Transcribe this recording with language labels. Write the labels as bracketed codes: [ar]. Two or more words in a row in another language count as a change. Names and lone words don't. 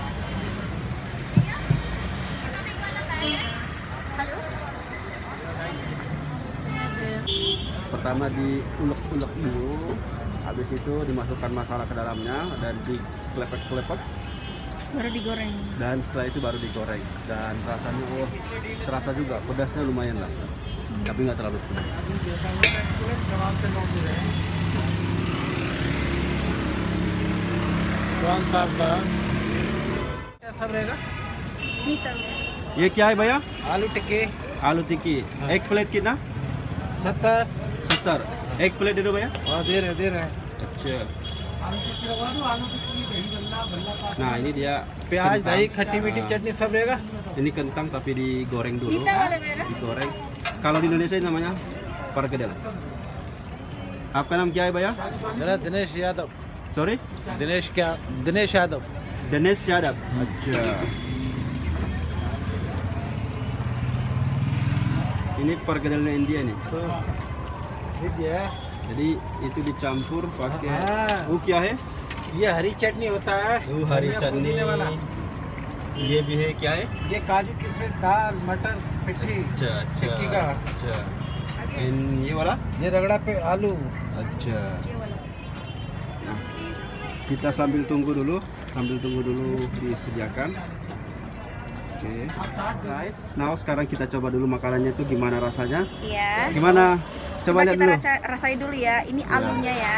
[id] Pertama diulek-ulek dulu, habis itu dimasukkan masalah ke dalamnya dan dikelepek-kelepek, Baru digoreng. dan setelah itu baru digoreng. Dan rasanya terasa juga pedasnya lumayan lah, tapi nggak terlalu pedas. [hi] सब रहेगा ये क्या है भैया? आलू टिक्के आलू टिक्की। एक प्लेट कितना? 70। एक प्लेट दे दो भैया। और दे रहे [id] अच्छा। Nah, ini dia [hi] प्याज [id] kentang. [hi] दही खट्टी मीठी चटनी सब रहेगा [id] Ini kentang tapi digoreng dulu. Digoreng. Kalau di Indonesia ini namanya perkedel. Apa nama [hi] क्या है भैया? मेरा दिनेश यादव Sorry? दिनेश यादव [id] Dinesh Yadav. Aja. Ini perkedelnya India nih. [hi] ठीक है [id] Jadi itu dicampur pakai [hi] क्या है? ये हरी चटनी होता है हरी चटनी पुदीने वाला ये भी है क्या है? ये काजू किशमिश दाल मटर पिट्ठी टिक्की का अच्छा ये वाला? ये रगड़ा पे आलू [id] Aja. Nah, kita sambil tunggu dulu disediakan. Oke. Nah, sekarang kita coba dulu makanannya itu gimana rasanya? Iya. Gimana? Coba lihat kita dulu. rasain dulu ya. Ini alunya ya.